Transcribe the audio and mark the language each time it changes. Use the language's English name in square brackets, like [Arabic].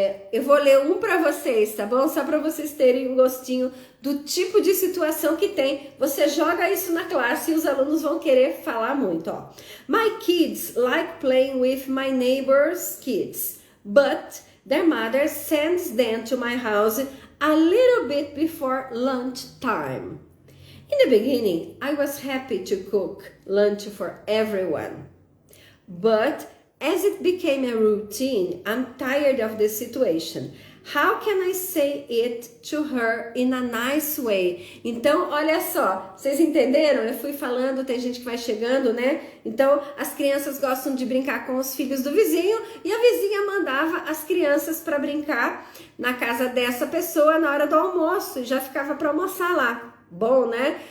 [Portuguese] Eu vou ler um para vocês, tá bom? Só para vocês terem um gostinho do tipo de situação que tem. Você joga isso na classe e os alunos vão querer falar muito, ó. [English] My kids like playing with my neighbor's kids, but their mother sends them to my house a little bit before lunch time. In the beginning, I was happy to cook lunch for everyone, but as it became a routine, I'm tired of this situation. How can I say it to her in a nice way? [Portuguese] Então, olha só, vocês entenderam? Eu fui falando, tem gente que vai chegando, né? Então, as crianças gostam de brincar com os filhos do vizinho e a vizinha mandava as crianças para brincar na casa dessa pessoa na hora do almoço e já ficava para almoçar lá. Bom, né?